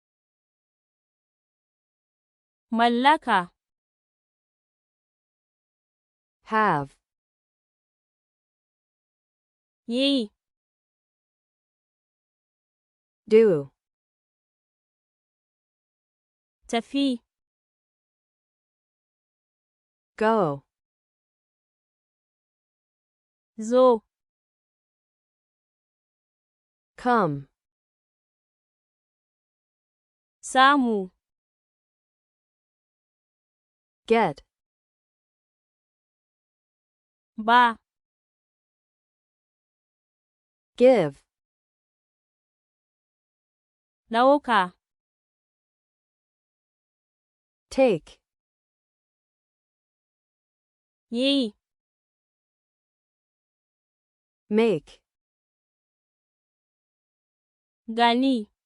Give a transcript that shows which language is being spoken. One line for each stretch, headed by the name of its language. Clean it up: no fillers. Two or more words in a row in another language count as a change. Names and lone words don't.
Hausa: mallaka,
English: have,
Hausa: yi,
English: do,
Hausa: tafi,
English: go,
Hausa: zo,
English: come,
Hausa: samu,
English: get,
Hausa: ba,
English: give,
Hausa: ɗauka,
English: take,
Hausa: yi,
English: make,
Hausa: gani,